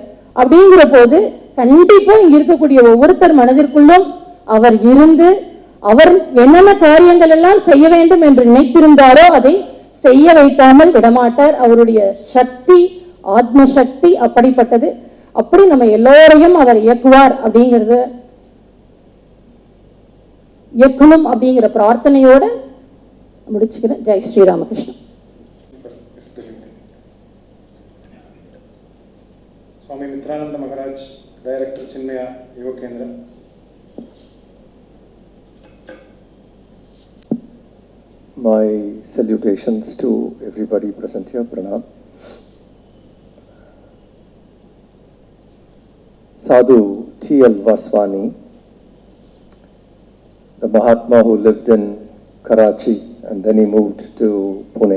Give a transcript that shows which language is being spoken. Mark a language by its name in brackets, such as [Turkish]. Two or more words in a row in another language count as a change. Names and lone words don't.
[Tamil] அப்படிங்கிற போது கண்டிப்பா இங்க இருக்கக்கூடிய ஒவ்வொருத்தர் மனதிற்குள்ளும் அவர் இருந்து அவர் என்னென்ன காரியங்கள் எல்லாம் செய்ய வேண்டும் என்று நினைத்திருந்தாரோ அதை செய்ய வைக்காமல் விடமாட்டார். அவருடைய சக்தி, ஆத்ம சக்தி அப்படிப்பட்டது. அப்படி நம்ம எல்லோரையும் அவர் இயக்குவார் அப்படிங்கிறது இயக்கணும் அப்படிங்கிற பிரார்த்தனையோட முடிச்சுக்கிறேன். ஜெய் ஸ்ரீ ராமகிருஷ்ணன். [Hindi] स्वामी मित्रानंद महाराज, डायरेक्टर चिन्मया युवा केंद्र. [English] My salutations to everybody present here. Pranam. Sadhu T.L. Vaswani, the Mahatma who lived in Karachi and then he moved to Pune.